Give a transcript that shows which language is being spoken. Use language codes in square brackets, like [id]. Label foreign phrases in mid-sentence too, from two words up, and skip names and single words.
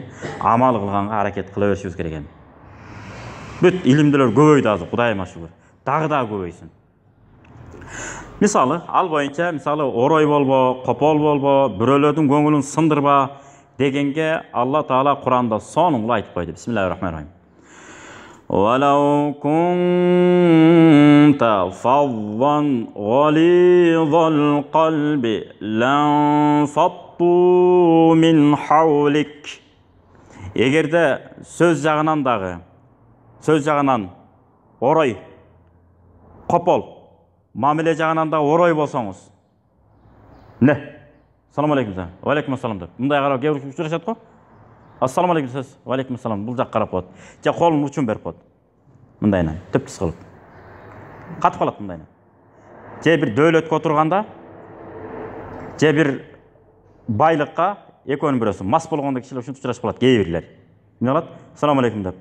[ky] Амал кылганга аракет кыла беришибиз керек экен. Бүт илимдүүлөр көбөйдү азыр, Кудайыма шүгүр. Дагы көбөйсүн. Мисалы, ал боюнча, орой болбо, копол болбо, бирөөлөрдүн көңүлүн сындырба дегенге Алла Таала Куранда сонун айтып койду. [ar] بسم الله الرحمن الرحيم. وَلَوْ كُنْتَ فَظًّا غَلِيظَ الْقَلْبِ لَانفَضُّوا مِنْ حَوْلِكَ. [ky] Эгерде сөз жагынан орой, копол, мамиле жагынан да орой болсоңуз. Не? [ar] السلام عليكم. وعليكم السلام деп. [ky] Мындай карап кээ бир учурашат го. [ar] السلام عليكم сөз. وعليكم السلام. [ky] Бул жак карап коет. Же колун учун берип коет. Мындайна, төптүс кылып. Катып калат мындайна. Же бир дөөлөткө отурганда, же бир байлыкка экөөнүн бирөөсү мас болгондо кишилер ушинтип учурашып калат кээ бирлер. Эмне кылат? [ar] السلام عليكم [ky] деп.